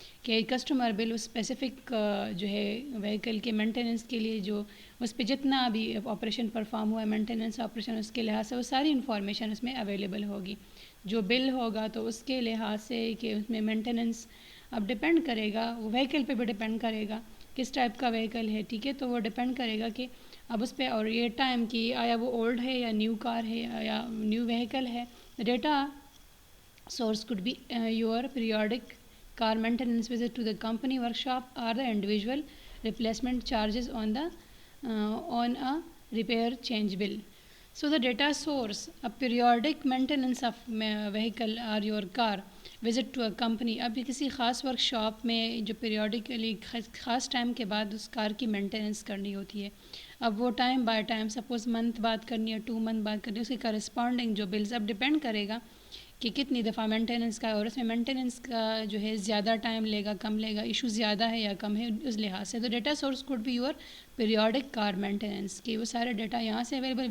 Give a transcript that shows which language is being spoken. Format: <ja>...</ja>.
<ur>کہ کسٹمر بل اس اسپیسیفک جو ہے وہیکل کے مینٹیننس کے لیے جو اس پہ جتنا بھی آپریشن پرفارم ہوا ہے مینٹیننس آپریشن اس کے لحاظ سے وہ ساری انفارمیشن اس میں اویلیبل ہوگی. جو بل ہوگا تو اس کے لحاظ سے کہ اس میں مینٹیننس اب ڈپینڈ کرے گا, وہ وہیکل پہ بھی ڈپینڈ کرے گا کس ٹائپ کا وہیکل ہے. ٹھیک ہے, تو وہ ڈپینڈ کرے گا کہ اب اس پہ اور یہ ٹائم کی آیا وہ اولڈ ہے یا نیو کار ہے یا نیو وہیکل ہے.</ur> <en>Data source could be your periodic car maintenance visit to the company workshop or the individual replacement charges on a repair change bill. So the data source, a periodic maintenance of vehicle or your car, visit to a company.</en> <ur>اب کسی خاص work shop میں جو periodically خاص time کے بعد اس کار کی maintenance کرنی ہوتی ہے. اب وہ time by time suppose month بعد کرنی ہے 2 منتھ بعد کرنی ہے, اس کے کرسپونڈنگ جو بلز اب ڈپینڈ کرے گا کہ کتنی دفعہ مینٹیننس کا, اور اس میں مینٹیننس کا جو ہے زیادہ ٹائم لے گا کم لے گا, ایشو زیادہ ہے یا کم ہے اس لحاظ سے. تو</ur> <en>data source could be your periodic car maintenance,</en> <ur>کہ وہ سارے ڈیٹا یہاں سے اویلیبل.</ur>